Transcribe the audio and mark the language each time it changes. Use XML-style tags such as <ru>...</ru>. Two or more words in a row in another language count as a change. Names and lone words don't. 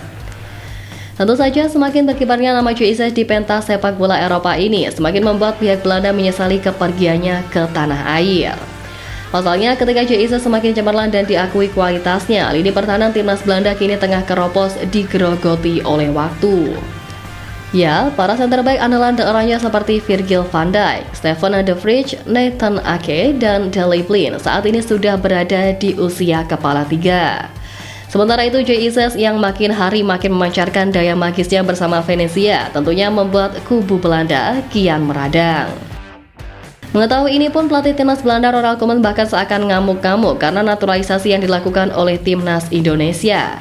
<id>Tentu saja semakin berkibarnya nama J.I. Ses di pentas sepak bola Eropa ini semakin membuat pihak Belanda menyesali kepergiannya ke tanah air. Pasalnya ketika J.I. Ses semakin cemerlang dan diakui kualitasnya, lini pertahanan timnas Belanda kini tengah keropos digerogoti oleh waktu. Ya, para</id> <en>center back</en> <id>andalan daerahnya seperti Virgil van Dijk, Steven de Vrij, Nathan Ake, dan Daley Blind saat ini sudah berada di usia kepala tiga. Sementara itu J.I. Ses yang makin hari makin memancarkan daya magisnya bersama Venezia tentunya membuat kubu Belanda kian meradang. Mengetahui ini pun pelatih timnas Belanda Ronald Koeman bahkan seakan ngamuk-ngamuk karena naturalisasi yang dilakukan oleh timnas Indonesia.</id>